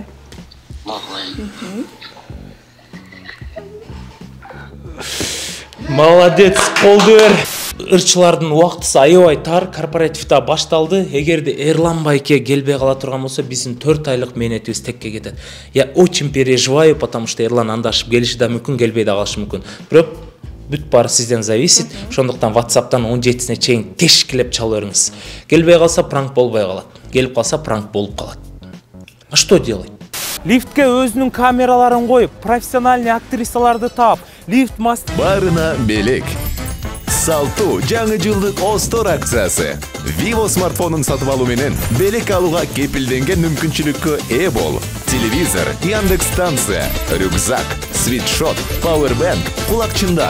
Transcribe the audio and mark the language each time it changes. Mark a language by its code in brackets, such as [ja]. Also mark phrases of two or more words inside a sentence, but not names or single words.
[ky] Макул. Молодец, колду бер. Ырчылардын убактысы аябай тар, корпоративда башталды. Эгерде Эрлан байке келбей кала турган болсо, биздин 4 айлык мээнетибиз текке кетет. [ru] Я очень переживаю, потому что [ky] Эрлан Андашев келиши да мүмкүн, келбей да калышы мүмкүн. Бирок бүт баары сизден зависит. Ошондуктан WhatsApp'тан 17-сине чейин тешкилеп чалып бериңиз. Келбей калса пранк болбой калат. Келип калса пранк болуп калат. [ru] А что делать? [ky] Лифтке өзүнүн камераларын коюп, профессиональный актрисаларды таап, лифт мастер Барына белек. Салтуу жаңы жылдык Остор акциясы. Vivo смартфонун сатып алуу менен белек алууга кепилденген мүмкүнчүлүккө ээ бол. Телевизор, Яндекс станция, рюкзак, свитшот, пауэрбанк, кулакчындар.